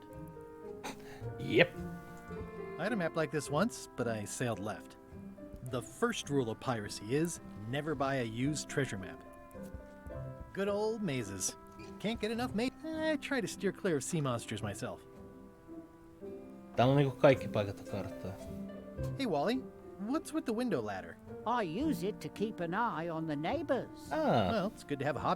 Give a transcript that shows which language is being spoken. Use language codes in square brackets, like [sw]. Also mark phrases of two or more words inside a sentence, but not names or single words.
[en] Yep. I had a map like this once, but I sailed left. The first rule of piracy is never buy a used treasure map. Good old mazes. Can't get enough mazes. I try to steer clear of sea monsters myself. [fi] Täällä on niinku kaikki paikat karttaa. [en] Hey, Wally, what's with the window ladder? I use it to keep an eye on the neighbors. Well, it's good to have a hobby.